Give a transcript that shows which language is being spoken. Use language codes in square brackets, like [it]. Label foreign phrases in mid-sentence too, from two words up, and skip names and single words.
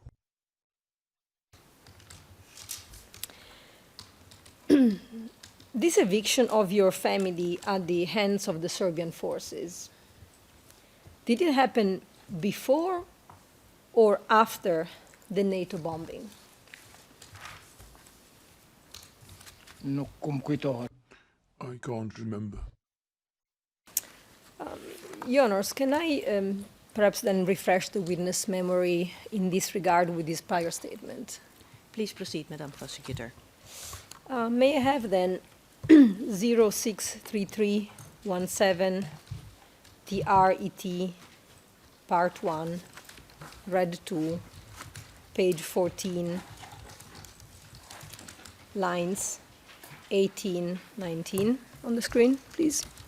[en] This eviction of your family at the hands of the Serbian forces, did it happen before or after the NATO bombing? [sq] Nuk kum kujtohet. [en] I can't remember. Your Honors, can I perhaps then refresh the witness memory in this regard with this prior statement? Please proceed, Madam Prosecutor. May I have then 063317 TRET Part 1, Read 2, page 14, lines 18, 19 on the screen, please?